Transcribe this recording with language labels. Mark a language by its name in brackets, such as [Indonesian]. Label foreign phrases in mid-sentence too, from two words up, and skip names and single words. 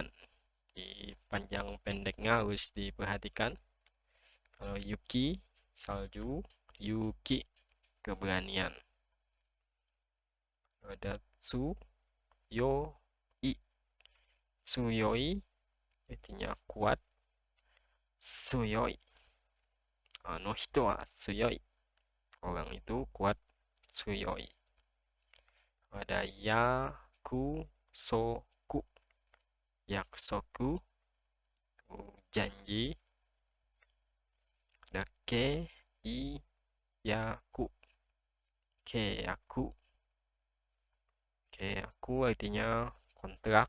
[Indonesian] Di panjang pendeknya harus diperhatikan. Kalau yuki, salju, yuki, keberanian. Ada [Japanese] 強い、強い [Indonesian] artinya kuat, [Japanese] 強い、の人は強い, [Indonesian] orang itu kuat, tsuyoi. Ada [Japanese] 約束、約束 [Indonesian] janji. Ada [Japanese] 契約、契約、契約 [Indonesian] artinya kontrak.